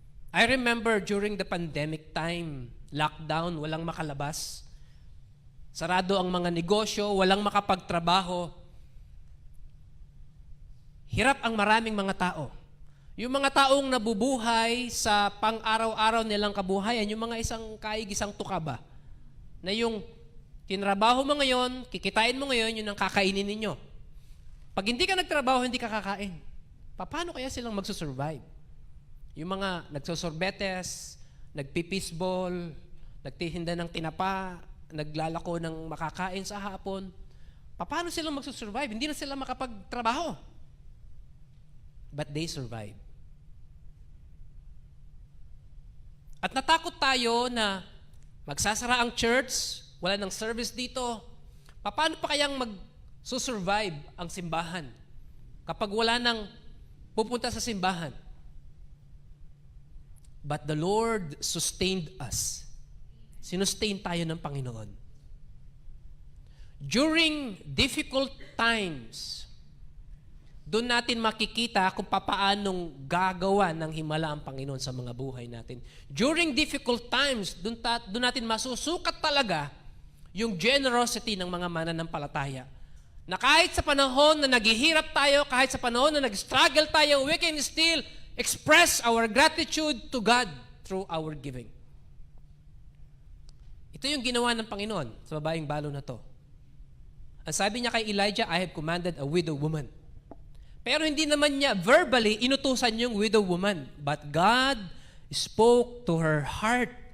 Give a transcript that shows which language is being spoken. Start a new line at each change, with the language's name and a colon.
English: I remember during the pandemic time, lockdown,
Filipino: walang makalabas. Sarado ang mga negosyo, walang makapagtrabaho. Hirap ang maraming mga tao. Yung mga taong nabubuhay sa pang-araw-araw nilang kabuhayan, yung mga isang tuka ba? Na yung tinrabaho mo ngayon, kikitain mo ngayon, yun ang kakainin ninyo. Pag hindi ka nagtrabaho, hindi ka kakain. Paano kaya silang magsusurvive? Yung mga nagsosorbetes, nagpipisbol, nagtihinda ng tinapa, naglalako ng makakain sa hapon, paano silang magsusurvive? Hindi na sila makapagtrabaho.
English: But they survive.
Filipino: At natakot tayo na magsasara ang church, wala nang service dito. Paano pa kayang magsusurvive ang simbahan kapag wala nang pupunta sa simbahan?
English: But the Lord sustained us.
Filipino: Sinustain tayo ng Panginoon.
English: During difficult times,
Filipino: doon natin makikita kung papaanong gagawa ng himala ang Panginoon sa mga buhay natin.
English: During difficult times,
Filipino: doon natin masusukat talaga yung generosity ng mga mananampalataya. Na kahit sa panahon na naghihirap tayo, kahit sa panahon na nag-struggle tayo,
English: we can still express our gratitude to God through our giving.
Filipino: Ito yung ginawa ng Panginoon sa babaeng balo na to. Ang sabi niya kay Elijah,
English: I have commanded a widow woman.
Filipino: Pero hindi naman niya verbally inutusan yung widow woman.
English: But God spoke to her heart.